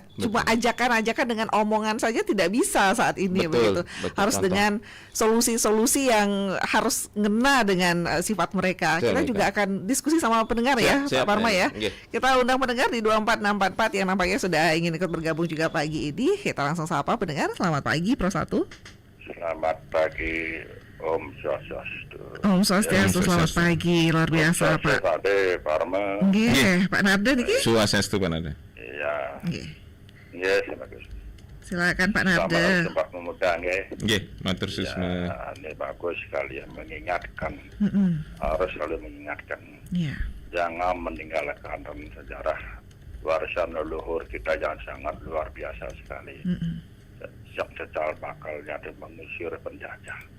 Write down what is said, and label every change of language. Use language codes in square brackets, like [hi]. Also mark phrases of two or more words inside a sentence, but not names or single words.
[id] Cuma ajakan-ajakan dengan omongan saja tidak bisa saat ini begitu. Harus dengan solusi-solusi yang harus ngena dengan sifat mereka. Kita juga akan diskusi sama pendengar ya, Pak Parma ya. Kita undang pendengar di 24644 yang nampaknya sudah ingin ikut bergabung juga pagi ini. Kita langsung sapa pendengar. Selamat pagi, Pro 1. Selamat pagi, [ban] Om Swastiastu. Om Swastiastu, [id] selamat pagi. Luar biasa, Pak. Pak Parma. [ban] Nggih, Pak Narda niki. [id] Swastiastu, Pak Narda. Iya. [ban] Nggih. [id] Bagus. Silakan Pak Narda. Selamat pemuda nggih. [ban] Nggih, matur suwun. [id] Ini bagus sekali yang mengingatkan. Harus selalu mengingatkan. Iya. Jangan meninggalkan sejarah warisan leluhur kita yang sangat luar biasa sekali. Sejak secal bakalnya dan mengusir penjajah.